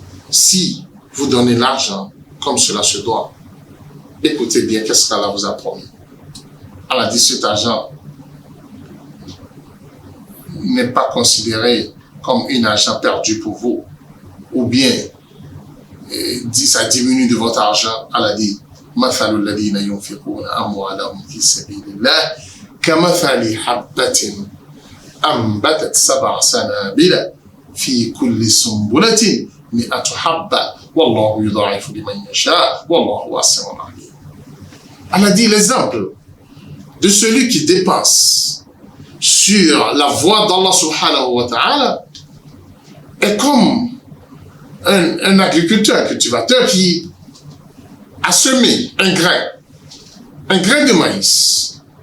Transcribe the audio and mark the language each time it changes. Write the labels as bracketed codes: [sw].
[fr] Si vous donnez l'argent comme cela se doit, écoutez bien qu'est-ce qu'Allah vous a promis. Allah dit cet argent n'est pas considéré comme un argent perdu pour vous, ou bien ça diminue de votre argent. Allah dit [ar] مثل الذين ينفقون أموالهم في سبيل الله كمثل حبة أنبتت 7 سنابل في كل سنبلة 100 حبة والله يضاعف لمن يشاء والله واسع عليم. [fr] Allah dit l'exemple de celui qui dépense sur la voie d'Allah subhanahu wa ta'ala est comme un agriculteur, un cultivateur qui a semé un grain de maïs.